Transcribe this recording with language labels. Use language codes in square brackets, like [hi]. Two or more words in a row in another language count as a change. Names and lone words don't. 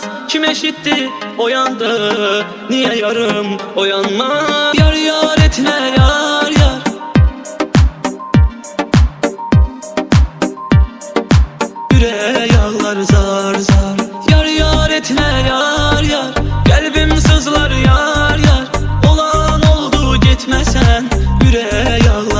[az] Kim eşitdi o yandı, niyə yarım oyanmaz. [tr] Yar yar etmə yar yar. Yüreğe yağlar zar zar. Yar yar etmə yar yar. Kalbim sızlar yar yar. Olan oldu gitmesen yüreğe